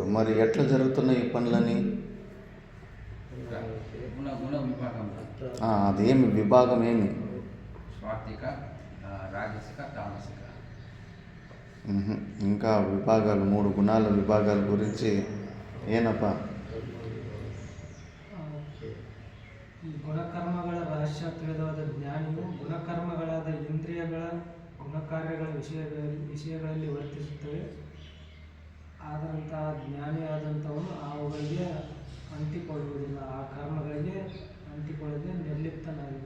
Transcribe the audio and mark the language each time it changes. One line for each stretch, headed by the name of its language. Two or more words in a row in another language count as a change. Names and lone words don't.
Telugu: మరి ఎట్లా జరుగుతున్నాయి ఈ పనులని? గుణ విభాగం అదేమి విభాగం ఏమి? స్వార్థిక, రాజసిక, తామసిక. ఇంకా విభాగాలు 3 గుణాల విభాగాల గురించి ಏನಪ್ಪ?
Kannada: ಈ ಗುಣಕರ್ಮಗಳ ರಹಸ್ಯ ತಿಳಿದವಾದ ಜ್ಞಾನಿಯು ಗುಣಕರ್ಮಗಳಾದ ಇಂದ್ರಿಯಗಳ ಗುಣಕಾರ್ಯಗಳ ವಿಷಯಗಳಲ್ಲಿ ವರ್ತಿಸುತ್ತವೆ. ಆದಂತಹ ಜ್ಞಾನಿಯಾದಂಥವನು ಅವುಗಳಿಗೆ ಅಂಟಿಕೊಳ್ಳುವುದಿಲ್ಲ, ಆ ಕರ್ಮಗಳಿಗೆ ಅಂಟಿಕೊಳ್ಳದೆ ನಿರ್ಲಿಪ್ತನಾಗಿರ್ತಾನೆ.